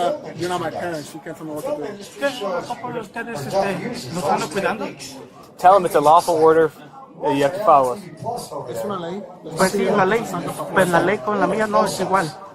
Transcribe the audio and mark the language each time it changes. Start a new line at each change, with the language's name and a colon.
English: that you're not my parents, you can't tell me what to do.
Spanish: ¿Qué? ¿Cómo ustedes no están cuidando?
English: Tell him it's a lawful order that you have to follow us.
Spanish: Es una ley. Pues sí, la ley. Pues la ley con la mía no es igual.